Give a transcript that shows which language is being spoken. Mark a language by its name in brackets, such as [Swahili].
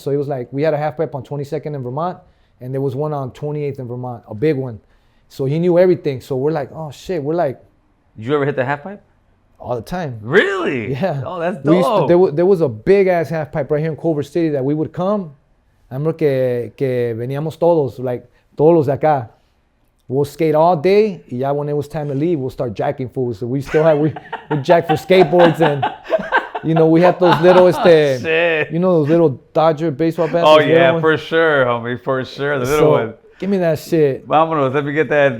[English] So he was like, we had a half pipe on 22nd in Vermont, and there was one on 28th in Vermont, a big one. So he knew everything. So we're like, oh shit, we're like. Did you ever hit the half pipe? All the time. Really? Yeah. Oh, that's dope. There was a big ass half pipe right here in Culver City that we would come. I remember [Spanish] que veníamos todos, like todos los de acá. [English] We'll skate all day, [Spanish] y ya [English] when it was time to leave, we'll start jacking fools. So we still had we jack for skateboards, and we had those little those little Dodger baseball bats. Oh yeah, for sure, homie, for sure, the little one. Give me that shit. [Spanish] Vámonos, [English] let me get that.